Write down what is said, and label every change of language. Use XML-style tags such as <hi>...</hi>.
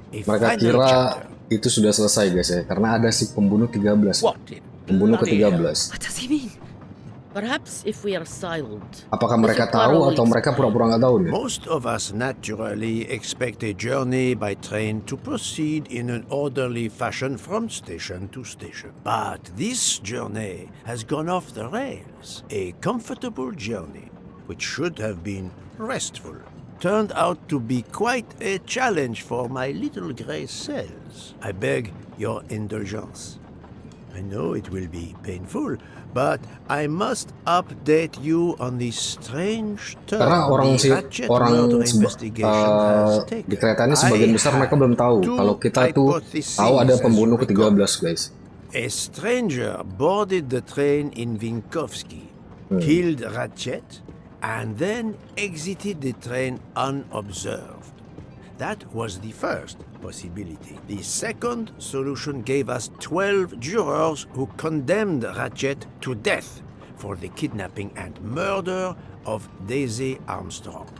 <id>Mereka kira itu sudah selesai guys ya, karena ada si pembunuh 13. Pembunuh ke-13.</id> <en>What does he mean? Perhaps if we are silent.</en> <id>Apakah mereka tahu atau mereka pura-pura nggak tahu nih?</id> <en>Most of us naturally expect a journey by train to proceed in an orderly fashion from station to station. But this journey has gone off the rails. A comfortable journey, which should have been restful, turned out to be quite a challenge for my little gray cells. I beg your indulgence. I know it will be painful, but I must update you on the strange turn the Ratchet murder investigation has taken.</en> <id>Di kereta ini sebagian besar mereka belum tahu kalau kita tuh tahu ada pembunuh ke-13 guys.</id> <en>A stranger boarded the train in Vinkovsky, killed Ratchet, and then exited the train unobserved. That was the first possibility. The second solution gave us 12 jurors who condemned Ratchet to death for the kidnapping and murder of Daisy Armstrong.</en>